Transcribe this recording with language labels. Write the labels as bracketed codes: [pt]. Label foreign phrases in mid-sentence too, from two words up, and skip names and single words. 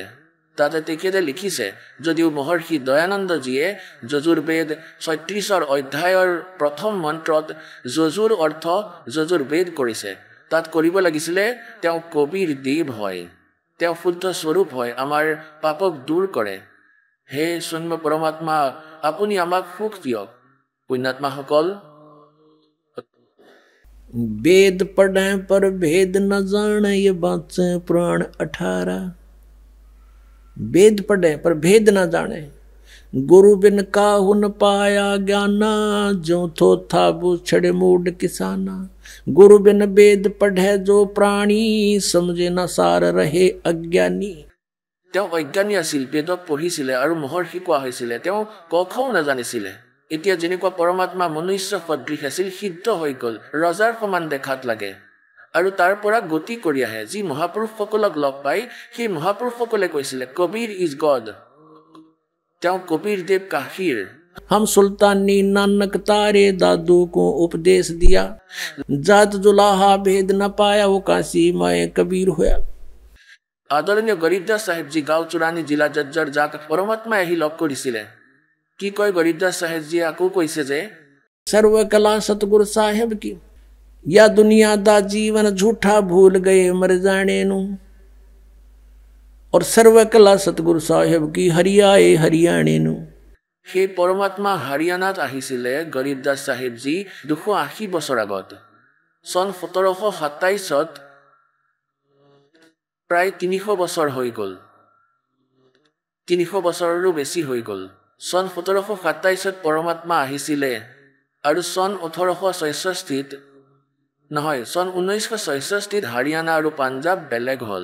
[as] তাতে তেখেতে লিখিছে, যদিও মহৰ্ষি দয়ানন্দজীয়ে যজুৰ বেদ ৩৬ অধ্যায়ৰ প্ৰথম মন্ত্ৰত যজুৰ অৰ্থ যজুৰ বেদ কৰিছে। তাত কৰিব লাগিছিলে তেওঁ কবিৰ দেৱ হয়, তেওঁ শুদ্ধ স্বৰূপ হয়, আমাৰ পাপক দূৰ কৰে। হে সৌম্য পৰমাত্মা, আপুনি আমাক সুখ দিয়ক। পুণ্যাত্মাসকল, [hi] वेद पढ़े पर भेद न जाने, ये बात से पुराण 18। वेद पढ़े पर भेद न जाने, गुरु बिन काहु न पाया ज्ञाना, जो थो था वो छड़े मूड किसाना। गुरु बिन वेद पढ़े जो प्राणी, समझे न सार रहे अज्ञानी। [as] তেওঁ অজ্ঞানী আছিল, বেদক পঢ়িছিলে আৰু মহৰ্ষি কোৱা হৈছিলে, তেওঁ ক খও নাজানিছিলে। এতিয়া যেনেকুৱা পৰমাত্মা মনুষ্য সদৃশ আছিল, সিদ্ধ হৈ গ'ল, ৰজাৰ সমান দেখাত লাগে আৰু তাৰ পৰা গতি কৰি আহে। যি মহাপুৰুষসকলক লগ পাই সেই মহাপুৰুষসকলে কৈছিলে কবিৰ [en] is God, [as] তেওঁ কবিৰ দেৱ কাশীৰ। [hi] हम सुल्तानी नानक तारे दादू को उपदेश दिया, जात जुलाहा भेद न पाया, वो काशी माए कबीर होया। [as] আদৰণীয় গৰীবদাস চাহেবজী গাঁও চুৰাণী জিলা জজ্জৰ, যাক পৰমাত্মাই আহি লগ কৰিছিলে। কি কয় গৰীবদাস চাহেবজীয়ে? আকৌ কৈছে যে [hi] सर्व कला सतगुरु साहेब की, या दुनिया दा जीवन झूठा भूल गए मर जाने नू। और सर्व कला सतगुरु साहेब की, हरियाए हरियाणे नू। [as] সেই পৰমাত্মা হাৰিয়ানাত আহিছিলে গৰীবদাস চাহেবজী ২৮০ বছৰ আগত। চন ১৭২৭ত প্ৰায় ৩০০ বছৰ হৈ গ'ল, ৩০০ বছৰৰো বেছি হৈ গ'ল। চন ১৭২৭ত পৰমাত্মা আহিছিলে আৰু চন ১৮৬৬ত নহয়, চন ১৯৬৬ত হাৰিয়ানা আৰু পাঞ্জাৱ বেলেগ হ'ল।